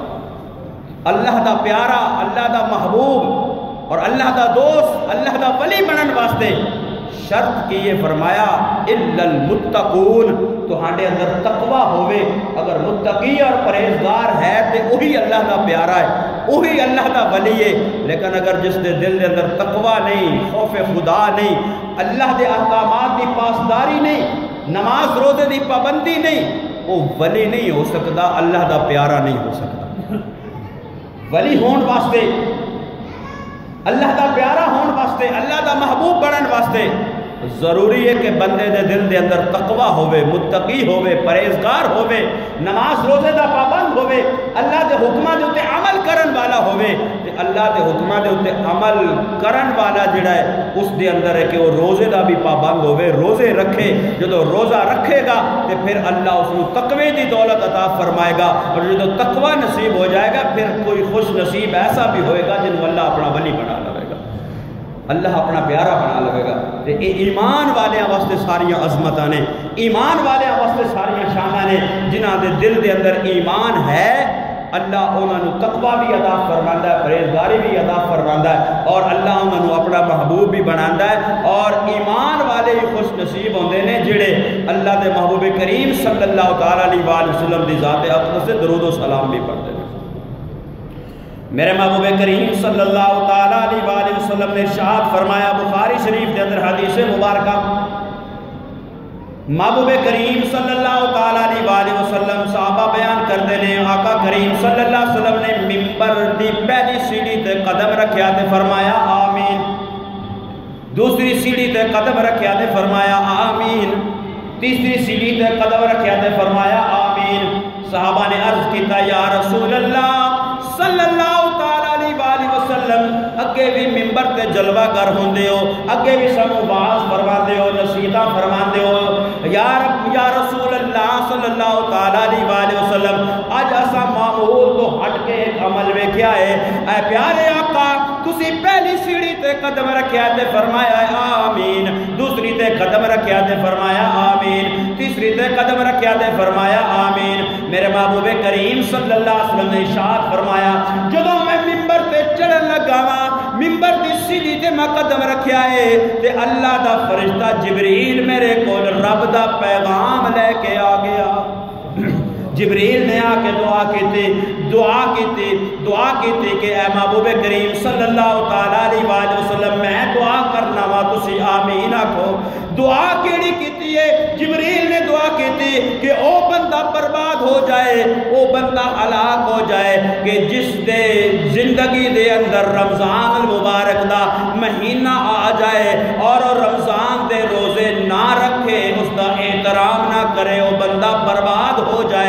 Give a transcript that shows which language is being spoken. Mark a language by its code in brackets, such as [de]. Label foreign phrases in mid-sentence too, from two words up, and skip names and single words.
[pa] اللہ دا پیارا، اللہ دا محبوب اور اللہ دا دوست، اللہ دا ولی بنن واسطے شرط کی یہ فرمایا [ar] الا المتقون، [pa] تو ہاں دے اندر تقوی ہوئے، اگر متقی اور پرہیزگار ہے تو وہی اللہ دا پیارا ہے، وہی اللہ دا ولی ہے۔ لیکن اگر جس دے دل دے اندر تقوی نہیں، خوف خدا نہیں، اللہ دے احکامات دی پاسداری نہیں، نماز روزے دی پابندی نہیں، وہ ولی نہیں ہو سکتا، اللہ دا پیارا نہیں ہو سکتا۔ ولی ہون واسطے، اللہ دا پیارا ہون واسطے، اللہ دا محبوب بنن واسطے ضروری ہے کہ بندے دے دل دے اندر تقوی ہوئے، متقی ہوئے، پرہیزگار ہوئے، نماز روزے دا پابند ہوئے، اللہ دے حکمہ دے اتے عمل کرن والا اللہ دے حکماں دے اوتے عمل کرن والا جڑا ہے اس دے اندر ہے کہ وہ روزے دا بھی پابند ہوئے، روزے رکھے۔ [ur] جدو روزہ رکھے گا تو پھر اللہ اس کو تقوی دی دولت عطا فرمائے گا، اور جدو تقوی نصیب ہو جائے گا پھر کوئی خوش نصیب ایسا بھی ہوئے گا جن کو اللہ اپنا ولی بنا لے گا، اللہ اپنا پیارا بنا لے گا۔ [pa] ایمان والے واسطے ساریاں عظمتاں نے، ایمان والے واسطے ساریاں شاناں نے، جنہاں دے دل دے اندر ایمان ہے اللہ انہوں نے تقوی بھی عطا فرماندا ہے، پرہیزگاری بھی عطا فرماندا ہے، اور اللہ انہوں نے اپنا محبوب بھی بناندا ہے۔ اور ایمان والے ہی خوش نصیب ہوندے نے جڑے اللہ دے محبوب کریم [ar] صلی اللہ تعالی علیہ وآلہ وسلم [pa] دی ذات اقدس سے [ur] درود و سلام بھی پڑھتے ہیں۔ [pa] میرے محبوب کریم [ar] صلی اللہ تعالی علیہ وآلہ وسلم [pa] نے ارشاد فرمایا، [ur] بخاری شریف کے اندر [pa] حدیث مبارکہ، محبوب کریم [ar] صلی اللہ تعالی علیہ وآلہ وسلم [ur] صحابہ بیان کرتے ہیں، [pa] آقا کریم [ar] صلی اللہ علیہ وسلم [pa] نے ممبر دی پہلی سیڑھی تے قدم رکھیا تے فرمایا آمین، دوسری سیڑھی تے قدم رکھیا تے فرمایا آمین، تیسری سیڑھی تے قدم رکھیا تے فرمایا آمین۔ صحابہ نے عرض کیتا [ar] یا رسول اللہ صلی اللہ تعالی علیہ وآلہ وسلم، [pa] اگے بھی ممبر تے جلوہ گر ہوندے ہو، اگے بھی سانو واعظ فرماندے ہو، نصیحتاں فرماندے ہو، [ar] یا رسول اللہ صلی اللہ تعالی علیہ وآلہ وسلم [pa] اج اسا معمول تو ہٹ کے ایک عمل ویکھیا ہے، اے پیارے آقا تسی پہلی سیڑھی تے قدم رکھیا تے فرمایا آمین، دوسری تے قدم رکھیا تے فرمایا آمین، تیسری تے قدم رکھیا تے فرمایا آمین۔ میرے محبوب کریم [ar] صلی اللہ علیہ وسلم [pa] نے ارشاد فرمایا، جدوں میں ممبر تے چڑھن لگا وا، ممبر دی سیڑھی تے میں قدم رکھیا ہے تے اللہ دا فرشتہ جبریل میرے کول رب دا پیغام لے کے آ گیا۔ جبریل نے آ کے دعا کیتی کہ اے محبوب کریم [ar] صلی اللہ تعالی علیہ وآلہ وسلم [pa] میں دعا کرنا وا تسی آمین آکھو۔ دعا کیڑی کیتی ہے؟ جبریل نے دعا کیتی کہ او بندہ برباد ہو جائے، او بندہ ہلاک ہو جائے کہ جس دے زندگی دے اندر رمضان المبارک دا مہینہ آ جائے اور رمضان دے روزے نہ رکھے، اس دا احترام نہ کرے، وہ بندہ برباد ہو جائے۔